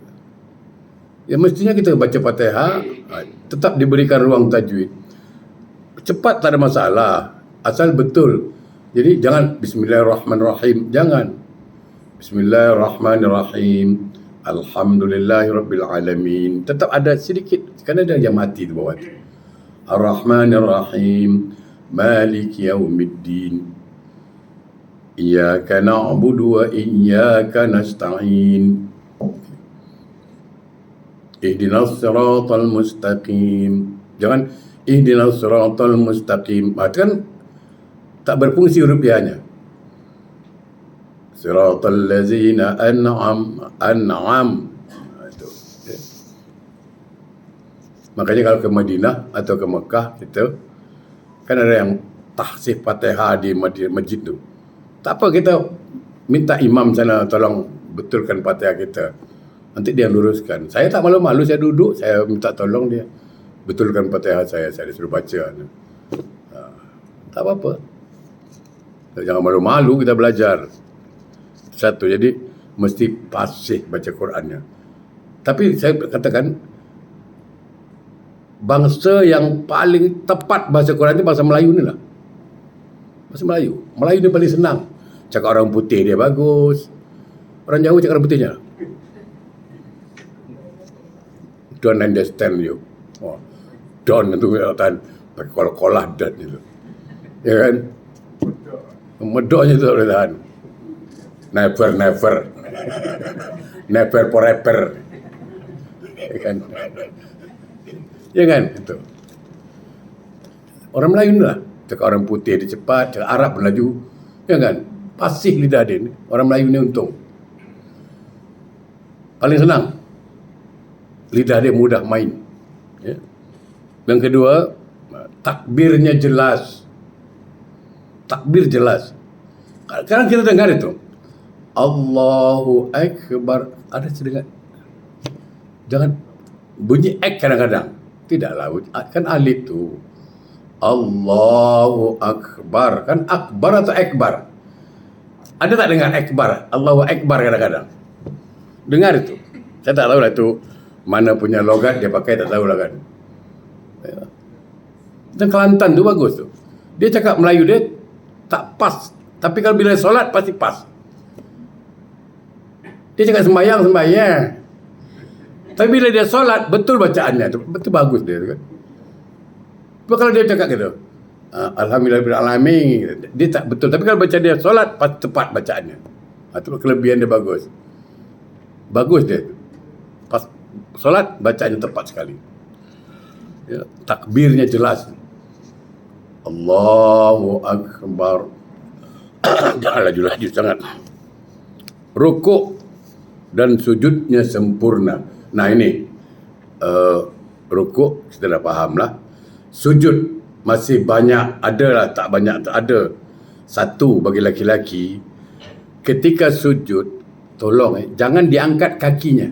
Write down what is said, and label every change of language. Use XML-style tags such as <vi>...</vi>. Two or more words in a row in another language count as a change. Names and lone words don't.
<ms>Ya mestinya kita baca Fatihah, tetap diberikan ruang tajwid. Cepat tak ada masalah, asal betul. Jadi jangan</ms> <ar>بسم الله الرحمن الرحيم,</ar> <ms>jangan.</ms> <ar>بسم الله الرحمن الرحيم. الحمد لله رب العالمين.</ar> <ms>Tetap ada sedikit, kerana ada yang mati di bawah tu.</ms> <ar>الرحمن الرحيم. مالك يوم الدين. إياك نعبد وإياك نستعين. اهدنا الصراط المستقيم.</ar> <ms>Jangan</ms> <ar>اهدنا الصراط المستقيم.</ar> <ms>Kan tak berfungsi rupiahnya.</ms> <ar>صراط الذين أنعم. Itu. Okay.</ar> <ms>Makanya kalau ke Madinah atau ke Mekah kita kan ada yang tahsih Fatihah di masjid tu. Tak apa, kita minta imam sana tolong betulkan Fatihah kita. Nanti dia luruskan. Saya tak malu-malu, saya duduk, saya minta tolong dia betulkan Fatihah saya disuruh baca. Tak apa-apa. Jangan malu-malu, kita belajar. Satu, jadi mesti fasih baca Qurannya. Tapi saya katakan bangsa yang paling tepat bahasa Quran itu bahasa Melayu ni lah. Bahasa Melayu. Melayu ni paling senang. Cakap orang putih dia bagus. Orang Jawa cakap orang putihnya.</ms> <en>Don't understand you.</en> <ms>Oh, don't itu tahan pakai kolah-kolah dan itu. Ya kan? Medoknya tu tak boleh tahan.</ms> <en>Never. Never forever.</en> <ms>Ya kan? Ya kan? Itu. Orang Melayu ni lah. Cakap orang putih dia cepat, cakap Arab pun laju. Ya kan? Pasih lidah dia ni. Orang Melayu ni untung. Paling senang. Lidah dia mudah main. Ya. Yang kedua, takbirnya jelas. Takbir jelas. Sekarang kita dengar itu.</ms> <ar>الله أكبر.</ar> <ms>Ada sedengar. Jangan bunyi ek kadang-kadang. Tidaklah. Kan alif tu.</ms> <ar>الله أكبر.</ar> <ms>Kan akbar atau ekbar? Ada tak dengar ekbar?</ms> <ar>الله أكبر</ar> <ms>kadang-kadang. Dengar itu. Saya tak tahu lah itu mana punya logat dia pakai, tak tahu lah kan. Dan Kelantan tu bagus tu. Dia cakap Melayu dia tak pas. Tapi kalau bila solat pasti pas. Dia cakap sembahyang. Tapi bila dia solat betul bacaannya tu. Betul bagus dia tu kan. Tapi kalau dia cakap gitu,</ms> <ar>الحمد لله رب العالمين,</ar> <ms>dia tak betul. Tapi kalau baca dia solat pasti tepat bacaannya. Itu kelebihan dia bagus. Bagus dia. Pas solat bacaannya tepat sekali. Ya, takbirnya jelas.</ms> <ar>الله أكبر.</ar> <ms>Jangan laju-laju sangat. Rukuk dan sujudnya sempurna. Nah ini rukuk kita dah faham lah. Sujud masih banyak, ada lah, tak banyak tak ada. Satu bagi laki-laki, ketika sujud, tolong jangan diangkat kakinya.</ms>